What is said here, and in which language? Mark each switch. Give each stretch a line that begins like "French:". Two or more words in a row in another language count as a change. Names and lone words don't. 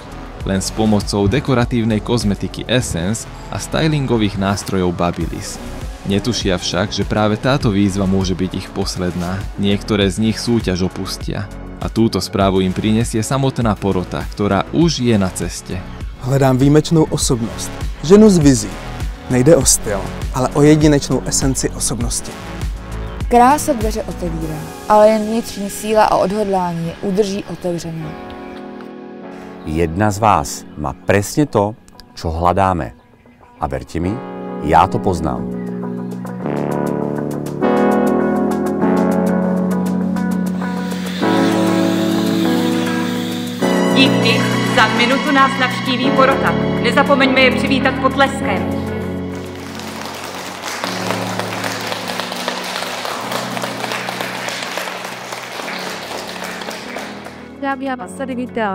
Slovak: Len s pomocou dekoratívnej kozmetiky Essence a stylingových nástrojov Babyliss. Netušia však, že práve táto výzva môže byť ich posledná. Niektoré z nich súťaž opustia. A túto správu im prinesie samotná porota, ktorá už je na ceste.
Czech: Hledám výjimečnou osobnost, ženu z vizí. Nejde o styl, ale o jedinečnou esenci osobnosti. Krása dveře otevírá, ale jen vnitřní síla a odhodlání je udrží otevřenou.
Slovak: Jedna z vás má presne to, čo hľadáme. A verte mi, ja to poznám.
Czech: Díky, za minutu nás navštíví porota. Nezapomeňme je přivítat potleskem. Já vás tady vítala.